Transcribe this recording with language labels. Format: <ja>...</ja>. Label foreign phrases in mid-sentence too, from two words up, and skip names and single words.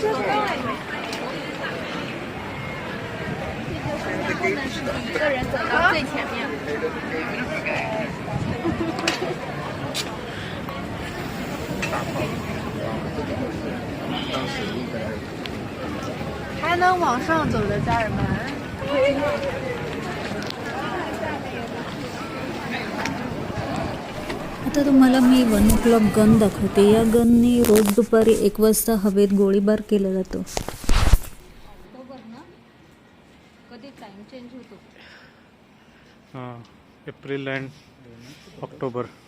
<zh>一个人走到最前面。还能往上走的家人们。</zh> <mr>आता तुम्हाला मी 1 o'clock गन दाखवते. या गननी रोज दुपारी 1 वाजता हवेत गोळीबार केला जातो.</mr> <en>हां, April and October.</en>